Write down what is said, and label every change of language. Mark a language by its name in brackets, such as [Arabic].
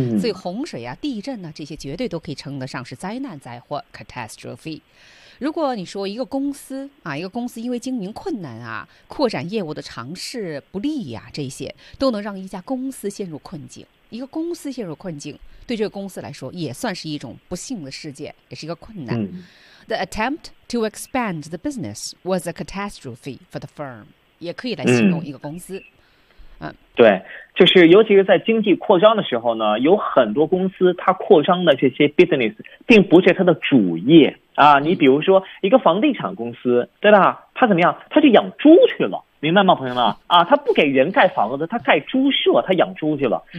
[Chinese] 所以洪水啊、地震啊，这些绝对都可以称得上是灾难灾祸 catastrophe。如果你说一个公司啊，一个公司因为经营困难啊、扩展业务的尝试不利啊，这些都能让一家公司陷入困境，一个公司陷入困境，对这个公司来说也算是一种不幸的事件，也是一个困难。 [English] The attempt to expand the business was a catastrophe for the firm， [Chinese] 也可以来形容一个公司。对，就是尤其是在经济扩张的时候呢，有很多公司它扩张的这些 business 并不是它的主业啊。你比如说一个房地产公司，对吧，它怎么样，它就养猪去了，明白吗朋友们啊，它不给人盖房子，它盖猪舍，它养猪去了。